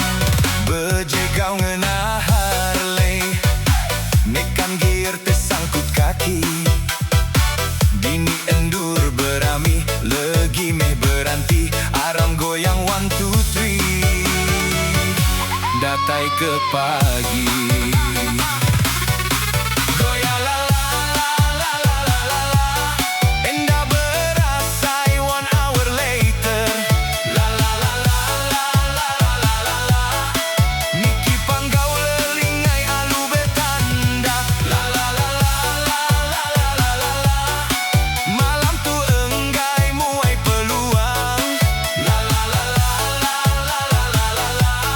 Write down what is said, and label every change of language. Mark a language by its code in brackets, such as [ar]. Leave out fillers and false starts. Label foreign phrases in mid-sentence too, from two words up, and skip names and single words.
[iba] Bejegau ngena Harley, nekan gear tersangkut kaki, bini endur berami, legi meh beranti, aram goyang 1, 2, 3. Datai ke pagi, goyang la la la la la la la la, endah berasai [en] 1 hour later, la la la la la la la la la, [iba] niki panggau lelingai alu betanda, la la la la la la la la la la, malam tu enggai muai peluang, la la la la la la la la la la.